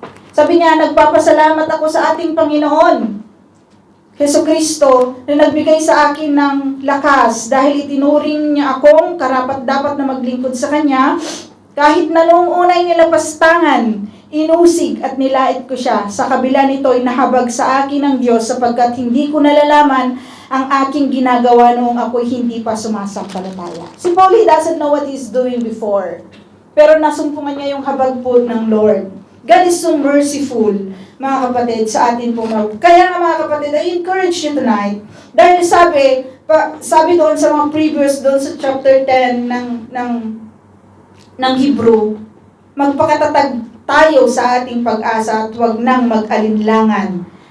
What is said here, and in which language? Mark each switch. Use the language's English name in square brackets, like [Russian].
[Filipino] Sabi niya, nagpapasalamat ako sa ating Panginoon Hesukristo na nagbigay sa akin ng lakas dahil itinuring niya akong karapat-dapat na maglingkod sa Kanya kahit na noong unay nilapastangan, inusig at nilait ko siya. Sa kabila nito ay nahabag sa akin ng Diyos sapagkat hindi ko nalalaman ang aking ginagawa noong ako'y hindi pa sumasampalataya. [English] Si Paul, he doesn't know what he's doing before. [Filipino] Pero nasumpungan niya yung habag po ng Lord. [English] God is so merciful, [Filipino] mga kapatid, sa atin po. Kaya nga mga kapatid, [English] I encourage you tonight. [Filipino] Dahil sabi doon sa mga previous, doon sa chapter 10 ng Hebrew, magpakatatag tayo sa ating pag-asa at huwag nang mag-alinlangan.